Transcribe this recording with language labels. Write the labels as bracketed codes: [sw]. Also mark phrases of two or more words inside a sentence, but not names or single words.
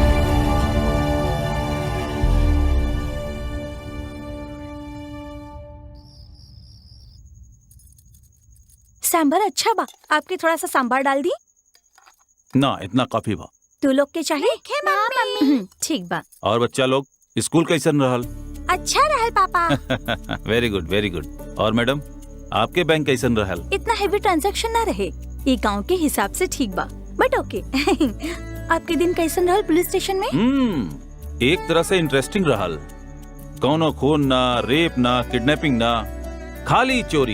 [bho] सांभर अच्छा बा, आपके थोड़ा सा सांभर डाल दी ना, इतना काफी बा। तू लोग के चाहिए? ठीक बा। और बच्चा लोग स्कूल कैसन रहल? अच्छा रहल पापा। [en] very good very good. [bho] और मैडम आपके बैंक कैसन रहल? इतना [en] heavy transaction [bho] ना रहे, ये गांव के हिसाब से ठीक बा, [en] but okay. [bho] आपके दिन कैसन रहल पुलिस स्टेशन में? एक तरह से इंटरेस्टिंग रहल। कौनो खून ना, रेप ना, किडनैपिंग ना, खाली चोरी।